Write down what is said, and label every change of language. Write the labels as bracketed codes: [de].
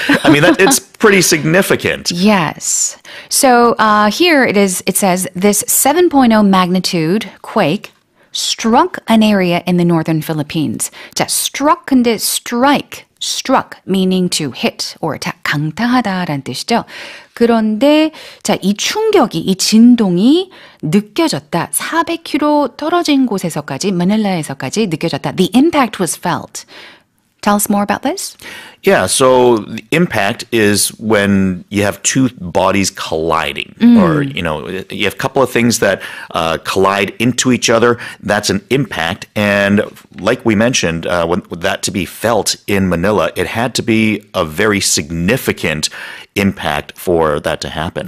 [en] I mean, it's pretty significant. Yes. So here it says this 7.0 magnitude quake struck an area in the northern Philippines. 자, struck 근데 struck meaning to hit or attack, [ko] 강타하다라는 뜻이죠. 그런데 자, 이 충격이, 이 진동이 느껴졌다. 400km 떨어진 곳에서까지, 마닐라에서까지 느껴졌다. [en] The impact was felt. Tell us more about this. Yeah, so the impact is when you have two bodies colliding, or you have a couple of things that collide into each other. That's an impact, and like we mentioned, when that to be felt in Manila, it had to be a very significant impact for that to happen.